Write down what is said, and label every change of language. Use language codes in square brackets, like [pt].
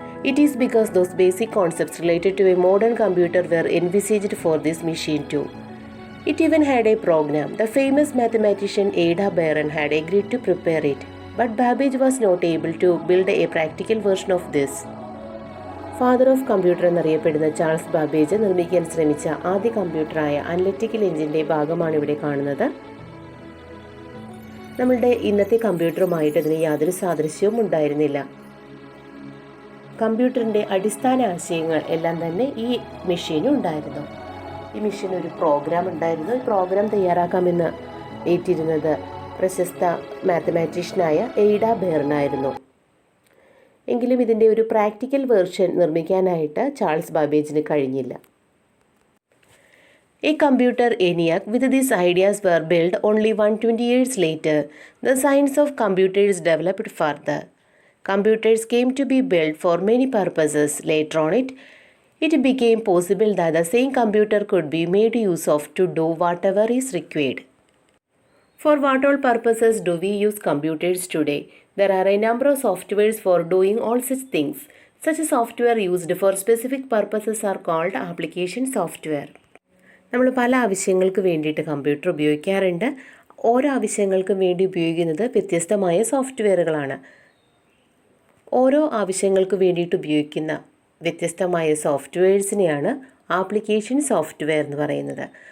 [en] It is because those basic concepts related to a modern computer were envisaged for this machine too. It even had a program. The famous mathematician Ada Baron had agreed to prepare it, but Babbage was not able to build a practical version of this. [ml] Father of computer എന്നറിയപ്പെടുന്ന Charles Babbage നിർമ്മിക്കാൻ ശ്രമിച്ച ആദ്യ കമ്പ്യൂട്ടറായ analytical എഞ്ചിൻ്റെ ഭാഗമാണ് ഇവിടെ കാണുന്നത്. നമ്മളുടെ ഇന്നത്തെ കമ്പ്യൂട്ടറുമായിട്ട് ഇതിന് യാതൊരു സാദൃശ്യവും ഉണ്ടായിരുന്നില്ല. കമ്പ്യൂട്ടറിൻ്റെ അടിസ്ഥാന ആശയങ്ങൾ എല്ലാം തന്നെ ഈ മെഷീനും ഉണ്ടായിരുന്നു. ഈ മെഷീൻ ഒരു പ്രോഗ്രാം ഉണ്ടായിരുന്നു. ഈ പ്രോഗ്രാം തയ്യാറാക്കാമെന്ന് ഏറ്റിരുന്നത് പ്രശസ്ത മാത്തമാറ്റീഷ്യനായ എയ്ഡ ബെയർനായിരുന്നു. എങ്കിലും ഇതിൻ്റെ ഒരു പ്രാക്ടിക്കൽ വേർഷൻ നിർമ്മിക്കാനായിട്ട് ചാൾസ് ബാബേജിന് കഴിഞ്ഞില്ല. [en] A computer ENIAC with these ideas were built only 120 years later. The science of computers developed further. Computers came to be built for many purposes. Later on it became possible that the same computer could be made use of to do whatever is required. For what all purposes do we use computers today? There are a number of softwares for doing all such things. Such software used for specific purposes are called application software. [ml] നമ്മൾ പല ആവശ്യങ്ങൾക്ക് വേണ്ടിയിട്ട് computer ഉപയോഗിക്കാറുണ്ട്. ഓരോ ആവശ്യങ്ങൾക്കും വേണ്ടി ഉപയോഗിക്കുന്നത് വ്യത്യസ്തമായ സോഫ്റ്റ്വെയറുകളാണ്. ഓരോ ആവശ്യങ്ങൾക്ക് വേണ്ടിയിട്ട് ഉപയോഗിക്കുന്ന വ്യത്യസ്തമായ സോഫ്റ്റ്വെയർസിനെയാണ് ആപ്ലിക്കേഷൻ സോഫ്റ്റ്വെയർ എന്ന് പറയുന്നത്.